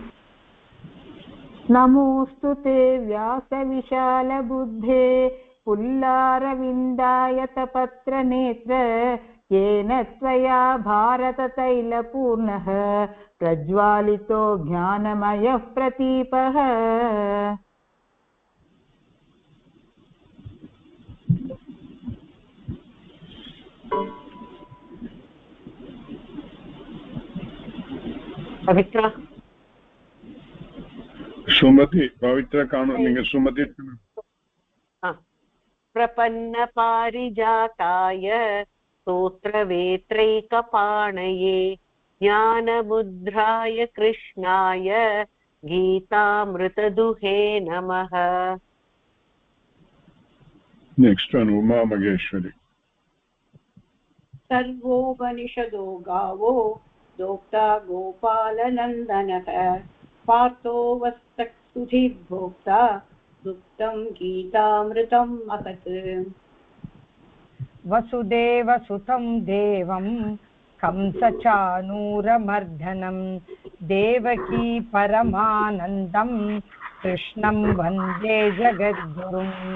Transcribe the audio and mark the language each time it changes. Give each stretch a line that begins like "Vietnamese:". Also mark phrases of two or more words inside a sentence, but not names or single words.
Sanskrit: नमोऽस्तु ते व्यासविशालबुद्धे पुल्लारविन्दायतपत्रनेत्र येन त्वया भारततैलपूर्णः प्रज्वालितो ज्ञानमयः प्रदीपः।
Tamil: பவித்ரா சுமதி பவித்ரா காணும். நீங்க சுமதி.
Sanskrit: प्रपन्न पारिजाताय तोत्त्रवेत्रैकपाणये ज्ञानमुद्राय कृष्णाय गीतामृतदुहे नमः.
English: next one
Tamil: உமா மகேஸ்வரி.
Sanskrit: सर्वोपनिषदो गावो दोक्ता गोपालनन्दनः पार्थो वत्सुधीर्भोक्ता दुग्धं गीतामृतं महत्। वसुदेवसुतं देवं कंसचाणूरमर्दनं देवकी परमानन्दं कृष्णं वन्दे जगद्गुरुम्।